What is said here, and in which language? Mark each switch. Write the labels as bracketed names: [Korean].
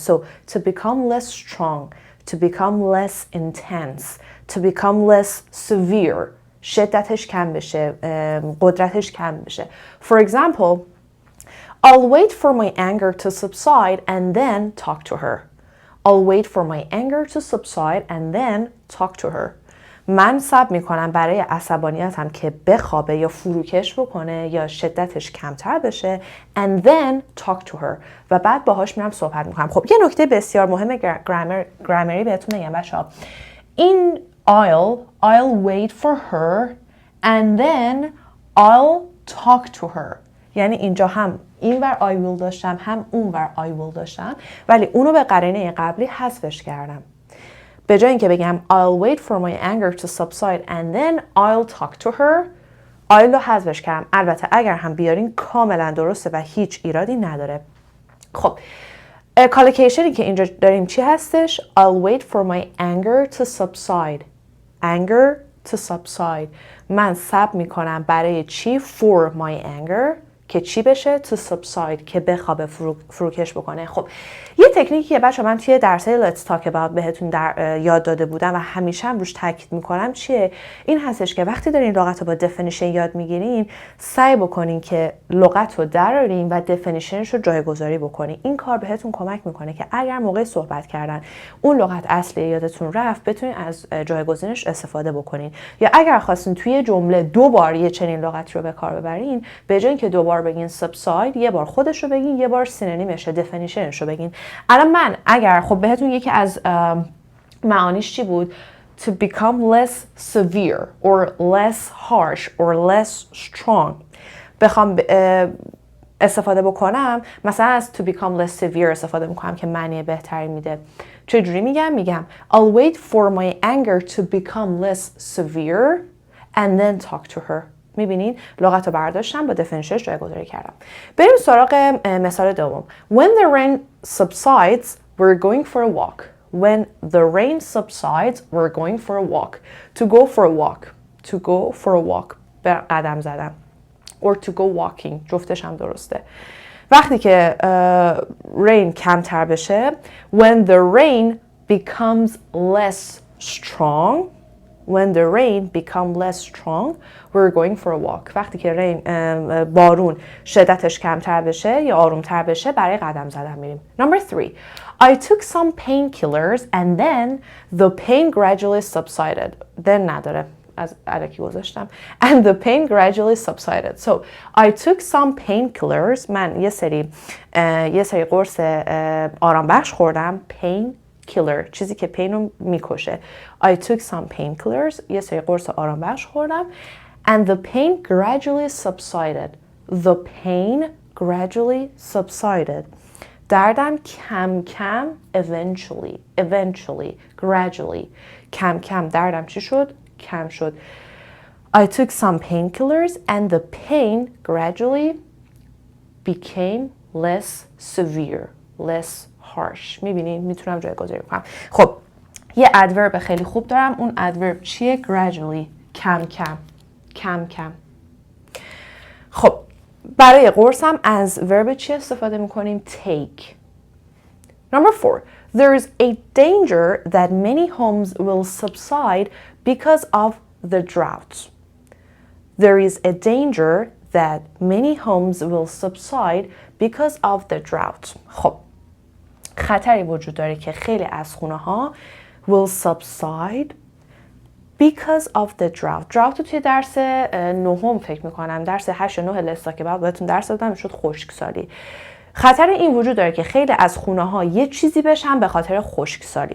[English] So to become less strong, to become less intense, to become less severe. [Persian] شدتش کم بشه، قدرتش کم بشه. [English] For example, I'll wait for my anger to subside and then talk to her. I'll wait for my anger to subside and then talk to her. [Persian] من صبر میکنم برای عصبانیتم که بخوابه یا فروکش بکنه یا شدتش کمتر بشه [English] and then talk to her [Persian] و بعد باهاش میرم صحبت میکنم. خب یه نکته بسیار مهم گرامری بهتون بگم بچه‌ها. این [English] I'll wait for her and then I'll talk to her. [Persian] یعنی اینجا هم این ور I will داشتم هم اون ور I will داشتم ولی اونو به قرینه قبلی حذفش کردم. به جای اینکه بگم [English] I'll wait for my anger to subside and then I'll talk to her I'll [Persian] رو حذفش کردم. البته اگر هم بیارین کاملا درسته و هیچ ایرادی نداره. خب کالوکیشنی که اینجا داریم چی هستش؟ [English] I'll wait for my anger to subside. Anger to subside. [Persian] من صبر میکنم برای چی؟ [English] For my anger [Persian] که چی بشه؟ [English] To subside [Persian] که بخوابه فروکش بکنه. خب یه تکنیکی که بچه من توی درسای Let's Talk About بهتون یاد داده بودم و همیشه هم روش تاکید میکنم چیه؟ این هستش که وقتی دارین لغت رو با definition یاد میگیرین سعی بکنین که لغت رو درارین و definitionش رو جایگذاری بکنین. این کار بهتون کمک میکنه که اگر موقع صحبت کردن اون لغت اصلی یادتون رفت بتونین از جایگزینش استفاده بکنین. یا اگر خواستین توی جمله دو بار یه چنین لغت رو به کار ببرین به جای اینکه دو بار بگین subside یه بار خودش رو بگین یه بار سینونیمش definitionش رو بگین. الان من اگر خب بهتون یکی از معانیش چی بود؟ [English] To become less severe or less harsh or less strong [Persian] بخوام استفاده بکنم مثلا از [English] to become less severe [Persian] استفاده میکنم که معنی بهتری میده. چجوری میگم [English] I'll wait for my anger to become less severe and then talk to her. [Persian] میبینین لغت رو برداشتم با definitionش جایگذاری کردم. بریم سراغ مثال دوم. [English] When the rain subsides we're going for a walk. When the rain subsides we're going for a walk. To go for a walk. To go for a walk. [Persian] قدم زدم. [English] Or to go walking. [Persian] جفتش هم درسته. وقتی که rain کمتر بشه [English] when the rain becomes less strong when the rain become less strong we're going for a walk. [Persian] وقتی که بارون شدتش کمتر بشه یا آرومتر بشه برای قدم زدن میریم. [English] Number 3. I took some painkillers and then the pain gradually subsided. [Persian] Then نداره از الکی گذاشتم. [English] And the pain gradually subsided. So I took some painkillers. [Persian] من یه سری قرص آرام بخش خوردم. Killer چیزی که پین رو میکشه. [English] I took some painkillers [Persian] یه سری قرص آرام بخش خوردم [English] and the pain gradually subsided. The pain gradually subsided. [Persian] دردم کم کم [English] eventually gradually [Persian] کم کم دردم چی شد؟ کم شد. [English] I took some painkillers and the pain gradually became less severe, less harsh. [Persian] میبینید میتونم جایگذاری کنم. خب یه ادورب خیلی خوب دارم. اون ادورب چیه؟ gradually کم کم. خب برای قرصم از ورب چی استفاده میکنیم؟ take. [English] Number 4. There is a danger that many homes will subside because of the drought. There is a danger that many homes will subside because of the drought. [Persian] خب خطری وجود داره که خیلی از خونه ها [English] will subside because of the drought. [Persian] drought رو توی درس 9 فکر میکنم، درس 8 و 9 لستا که بعد بهتون درس دادم شد خشکسالی. خطر این وجود داره که خیلی از خونه ها یه چیزی بشن به خاطر خشکسالی.